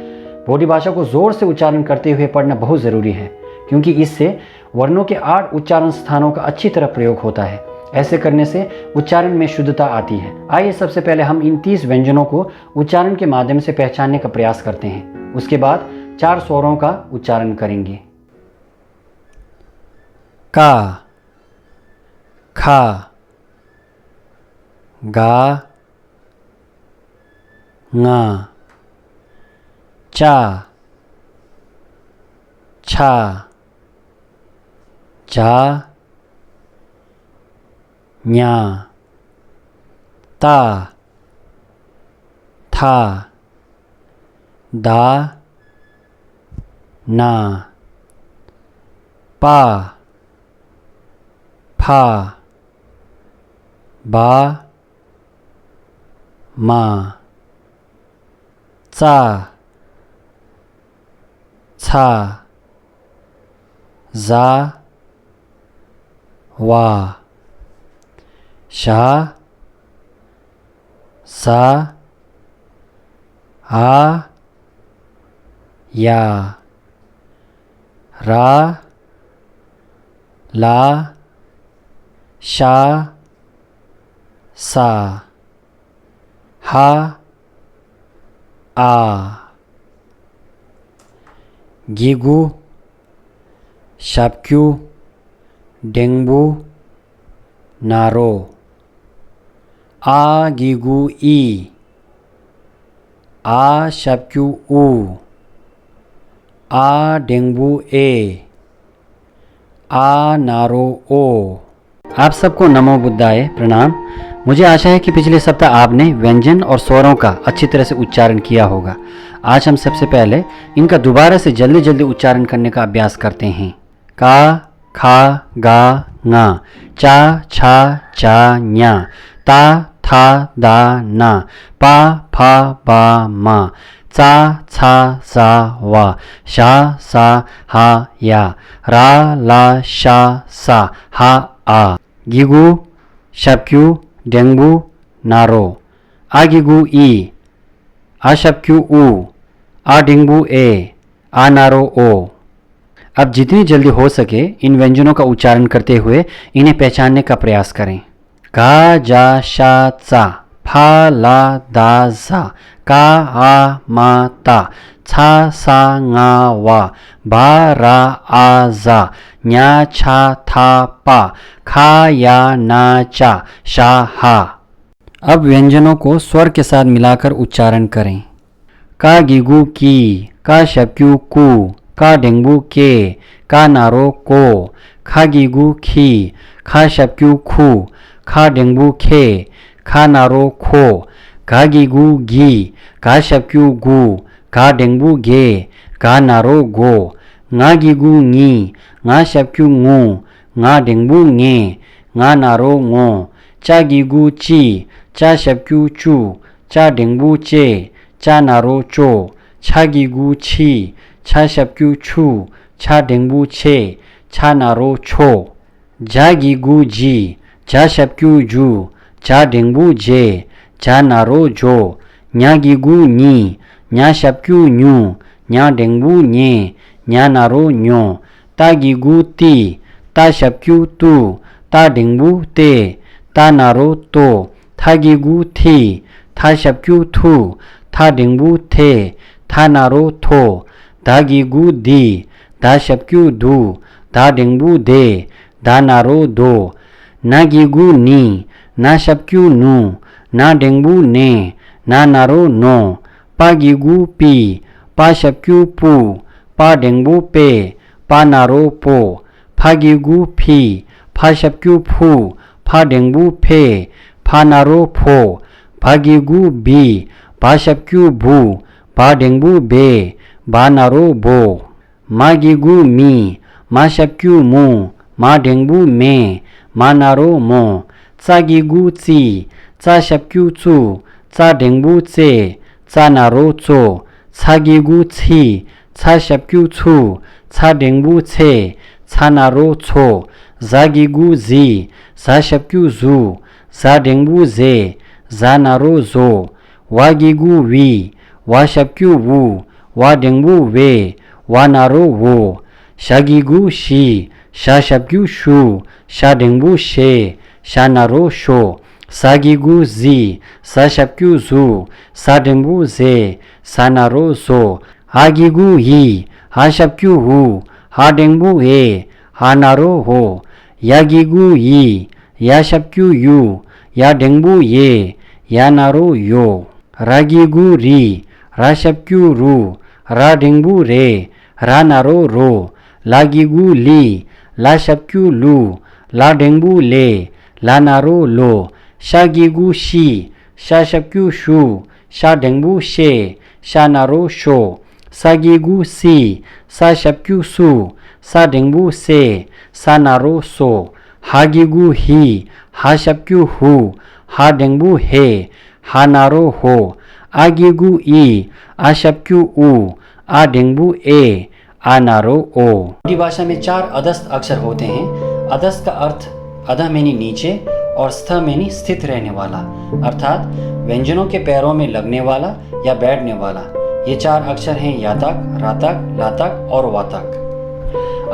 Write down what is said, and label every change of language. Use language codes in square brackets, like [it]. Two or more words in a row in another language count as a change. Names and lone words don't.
[hi] बोटी भाषा को जोर से उच्चारण करते हुए पढ़ना बहुत ज़रूरी है, क्योंकि इससे वर्णों के 8 उच्चारण स्थानों का अच्छी तरह प्रयोग होता है। ऐसे करने से उच्चारण में शुद्धता आती है। आइए सबसे पहले हम इन 30 व्यंजनों को उच्चारण के माध्यम से पहचानने का प्रयास करते हैं। उसके बाद 4 स्वरों का उच्चारण करेंगे। [bo] का, ཁ ག ང ཅ ཆ ཇ, ཉ ཏ ཐ, ད ན པ ཕ བ མ, ཙ ཚ ཛ, ཝ ཞ ཟ འ ཡ ར ལ ཤ ས, हा, ཨ གི་གུ ཞབས་ཀྱུ འགྲེང་བུ ན་རོ ཨ གི་གུ ཨི ཨ ཞབས་ཀྱུ ཨུ ཨ འགྲེང་བུ ཨེ ཨ ན་རོ ཨོ. [hi] आप सबको नमो बुद्धाय, प्रणाम। मुझे आशा है कि पिछले सप्ताह आपने व्यंजन और स्वरों का अच्छी तरह से उच्चारण किया होगा। आज हम सबसे पहले इनका दोबारा से जल्दी जल्दी उच्चारण करने का अभ्यास करते हैं। [bo] का, ཁ ག ང ཅ ཆ ཇ ཉ ཏ ཐ, ད ན པ ཕ བ མ, ཙ ཚ ཛ ཝ ཞ ཟ འ ཡ ར ལ ཤ ས, ཧ ཨ. གི་གུ ཞབས་ཀྱུ འགྲེང་བུ ན་རོ ཨ གི་གུ ཨི ཨ ཞབས་ཀྱུ ཨུ ཨ འགྲེང་བུ ཨེ ཨ ན་རོ ཨོ. [hi] अब जितनी जल्दी हो सके इन व्यंजनों का उच्चारण करते हुए इन्हें पहचानने का प्रयास करें। [bo] ཀ ཇ ཤ ཅ, ཕ ལ ད ཛ, ག འ མ ཏ ཆ ས ང ཝ བ ར ཨ ཇ ཉ ཚ ཐ པ ཁ ཡ ན ཙ ཞ ཧ. [hi] अब व्यंजनों को स्वर के साथ मिलाकर उच्चारण करें। [bo] ཀ གི་གུ ཀི ཀ ཞབས་ཀྱུ ཀུ ཀ འགྲེང་བུ ཀེ ཀ ན་རོ ཀོ, ཁ གི་གུ ཁི ཁ ཞབས་ཀྱུ ཁུ ཁ འགྲེང་བུ ཁེ ཁ ན་རོ ཁོ ག གི་གུ གི ག ཞབས་ཀྱུ གུ ག འགྲེང་བུ གེ ག ན་རོ གོ ང གི་གུ ངི ང ཞབས་ཀྱུ ངུ ང འགྲེང་བུ ངེ, ང ན་རོ ངོ ཅ གི་གུ ཅི ཅ ཞབས་ཀྱུ ཅུ ཅ འགྲེང་བུ ཅེ ཅ ན་རོ ཅོ, ཆ གི་གུ ཆི ཆ ཞབས་ཀྱུ ཆུ ཆ འགྲེང་བུ ཆེ ཆ ན་རོ ཆོ ཇ གི་གུ ཇི ཇ ཞབས་ཀྱུ ཇུ ཇ འགྲེང་བུ ཇེ ཇ ན་རོ ཇོ, ཉ གི་གུ ཉི ཉ ཞབས་ཀྱུ ཉུ ཉ འགྲེང་བུ ཉེ ཉ ན་རོ ཉོ ཏ གི་གུ ཏི ཏ ཞབས་ཀྱུ ཏུ ཏ འགྲེང་བུ ཏེ, ཏ ན་རོ ཏོ ཐ གི་གུ ཐི ཐ ཞབས་ཀྱུ ཐུ ཐ འགྲེང་བུ ཐེ ཐ ན་རོ ཐོ, ད གི་གུ དི ད ཞབས་ཀྱུ དུ ད འགྲེང་བུ དེ ད ན་རོ དོ ན གི་གུ ནི ན ཞབས་ཀྱུ ནུ ན འགྲེང་བུ ནེ ན ན་རོ ནོ པ གི་གུ པི པ ཞབས་ཀྱུ པུ པ འགྲེང་བུ པེ པ ན་རོ པོ, ཕ གི་གུ ཕི ཕ ཞབས་ཀྱུ ཕུ ཕ འགྲེང་བུ ཕེ ཕ ན་རོ ཕོ, བ གི་གུ བི བ ཞབས་ཀྱུ བུ བ འགྲེང་བུ བེ བ ན་རོ བོ མ གི་གུ མི མ ཞབས་ཀྱུ མུ མ འགྲེང་བུ མེ མ ན་རོ མོ, ཙ གི་གུ ཙི ཙ ཞབས་ཀྱུ ཙུ ཙ འགྲེང་བུ ཙེ ཙ ན་རོ ཙོ ཚ གི་གུ ཚི ཚ ཞབས་ཀྱུ ཚུ ཚ འགྲེང་བུ ཚེ ཚ ན་རོ ཚོ, ཛ གི་གུ ཛི ཛ ཞབས་ཀྱུ ཛུ ཛ འགྲེང་བུ ཛེ ཛ ན་རོ ཛོ, ཝ གི་གུ ཝི ཝ ཞབས་ཀྱུ ཝུ ཝ འགྲེང་བུ ཝེ ཝ ན་རོ ཝོ ཞ གི་གུ ཞི ཞ ཞབས་ཀྱུ ཞུ ཞ འགྲེང་བུ ཞེ ཞ ན་རོ ཞོ, ཟ གི་གུ ཟི ཟ ཞབས་ཀྱུ ཟུ ཟ འགྲེང་བུ ཟེ ཟ ན་རོ ཟོ, འ གི་གུ འི འ ཞབས་ཀྱུ འུ འ འགྲེང་བུ འེ འ ན་རོ འོ ཡ གི་གུ ཡི, ཡ ཞབས་ཀྱུ ཡུ ཡ འགྲེང་བུ ཡེ ཡ ན་རོ ཡོ, ར གི་གུ རི ར ཞབས་ཀྱུ རུ ར འགྲེང་བུ རེ ར ན་རོ रो, ལ གི་གུ ལི ལ ཞབས་ཀྱུ ལུ ལ འགྲེང་བུ ལེ ལ ན་རོ ལོ ཤ གི་གུ शी, ཤ ཞབས་ཀྱུ ཤུ ཤ འགྲེང་བུ ཤེ ཤ ན་རོ ཤོ ས གི་གུ སི ས ཞབས་ཀྱུ སུ, ས འགྲེང་བུ སེ ས ན་རོ སོ, ཧ གི་གུ ཧི ཧ ཞབས་ཀྱུ ཧུ ཧ འགྲེང་བུ ཧེ ཧ ན་རོ ཧོ ཨ གི་གུ ཨི ཨ ཞབས་ཀྱུ ཨུ ཨ འགྲེང་བུ ཨེ ཨ ན་རོ ཨོ. [hi] हिंदी भाषा में 4 अधस्थ अक्षर होते हैं। अधस्थ का अर्थ अधः मेनी नीचे और स्थ मेनी स्थित रहने वाला, अर्थात व्यंजनों के पैरों में लगने वाला या बैठने वाला। ये 4 अक्षर हैं यातक, रातक, लातक और वातक।